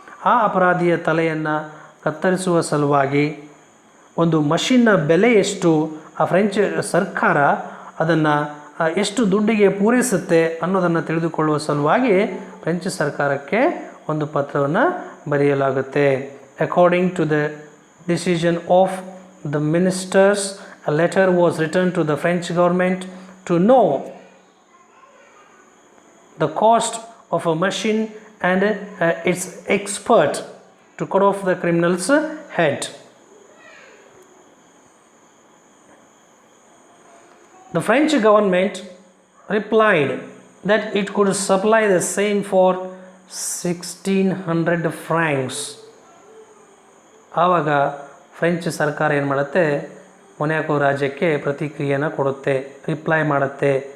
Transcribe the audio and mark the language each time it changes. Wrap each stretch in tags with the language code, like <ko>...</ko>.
<kn>ಆ ಅಪರಾಧಿಯ ತಲೆಯನ್ನು ಕತ್ತರಿಸುವ ಸಲುವಾಗಿ ಒಂದು ಮಷಿನ್ನ ಬೆಲೆ ಎಷ್ಟು, ಆ ಫ್ರೆಂಚ್ ಸರ್ಕಾರ ಅದನ್ನು ಎಷ್ಟು ದುಡ್ಡಿಗೆ ಪೂರೈಸುತ್ತೆ ಅನ್ನೋದನ್ನು ತಿಳಿದುಕೊಳ್ಳುವ ಸಲುವಾಗಿ ಫ್ರೆಂಚ್ ಸರ್ಕಾರಕ್ಕೆ ಒಂದು ಪತ್ರವನ್ನು ಬರೆಯಲಾಗುತ್ತೆ.</kn> <en>According to the decision of the ministers, a letter was written to the French government to know the cost of a machine and its expert to cut off the criminal's head. The French government replied that it could supply the same for 1600 francs.</en> <kn>ಆವಾಗ French ಸರ್ಕಾರ ಏನು ಮಾಡುತ್ತೆ, ಮೊನ್ಯಾಕೋ ರಾಜ್ಯಕ್ಕೆ ಪ್ರತಿಕ್ರಿಯೆಯನ್ನು ಕೊಡುತ್ತೆ, reply ಮಾಡುತ್ತೆ.</kn>